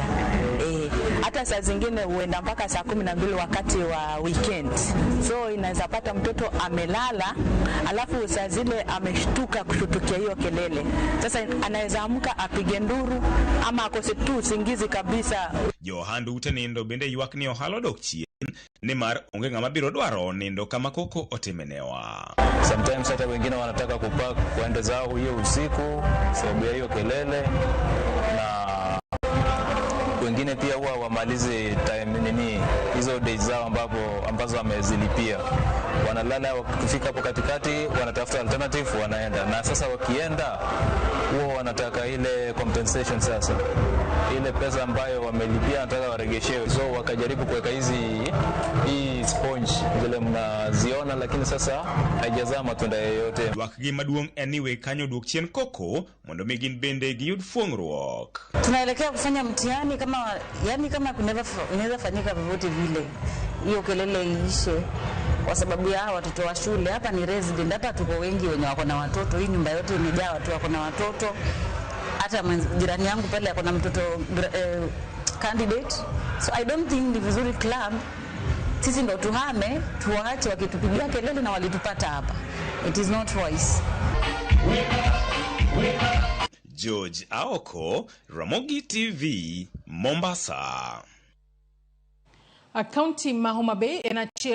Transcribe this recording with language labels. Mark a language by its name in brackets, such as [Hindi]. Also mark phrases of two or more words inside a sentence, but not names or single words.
[Swahili] Hata saa zingine huenda mpaka saa 12 wakati wa weekend. So inaweza pata mtoto amelala alafu saa zile ameshtuka kushutukia hiyo kelele. Sasa anaweza amka apige nduru ama akose tu usingizi kabisa. [Luo (Kenya and Tanzania)] Johandu utenindo bende ywak ni ohalo dok chien nimar onge ng'ama biro dwaro nindo kama koko otemenewa. [Swahili] Sometimes hata wengine wanataka kupark kwenda zao hiyo usiku sababu ya hiyo kelele, na wengine pia huwa wamalize time hizo days zao ambazo wamezilipia, wanalala, wakifika hapo katikati wanatafuta alternative wanaenda, na sasa wakienda huwa wanataka ile compensation, sasa ile pesa ambayo wamelipia nataka waregeshewe. So wakajaribu kuweka hii sponge zile mnaziona, lakini sasa haijazaa matunda yoyote. [Luo (Kenya and Tanzania)] Wakgi maduong' anyway kanyo duok chien koko mondo migin bende giyud fuong'ruok. [Swahili] Tunaelekea kufanya mtihani kama kunaweza fanyika vyovyote vile hiyo kelele iishe. kwa sababu ya watoto wa shule. Hapa ni resident, hapa tuko wengi wenye wako na watoto. Hii nyumba yote imejaa watu wako na watoto. Hata jirani yangu pale ako na mtoto candidate. [English] So I don't think [Swahili] ni vizuri club sisi ndo tuhame, tuwaache wakitupigia kelele na walitupata hapa. [English] It is not wise. George Aoko, Ramogi TV, Mombasa. County Mahoma Bay